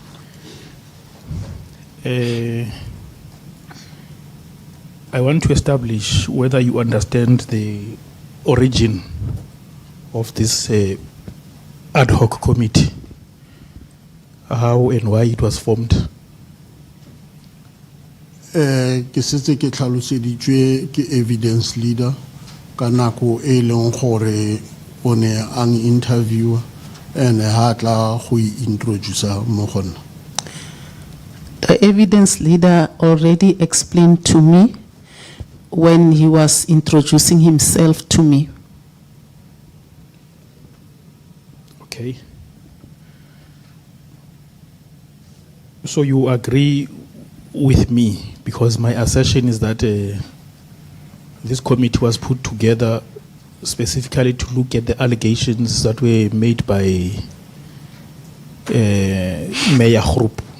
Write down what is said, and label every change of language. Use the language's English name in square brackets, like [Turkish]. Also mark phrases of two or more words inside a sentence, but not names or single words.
[English] I want to establish whether you understand the origin of this ad hoc committee, how and why it was formed. [Tswana] Ke setse ke tlhaloseditswe ke [English] evidence leader [Tswana] ka nako e leng gore o ne ang interviewer and ha tla go introduce mo go nna. [English] The evidence leader already explained to me when he was introducing himself to me. Okay. So you agree with me, because my assertion is that this committee was put together specifically to look at the allegations that were made by Mayor Groep.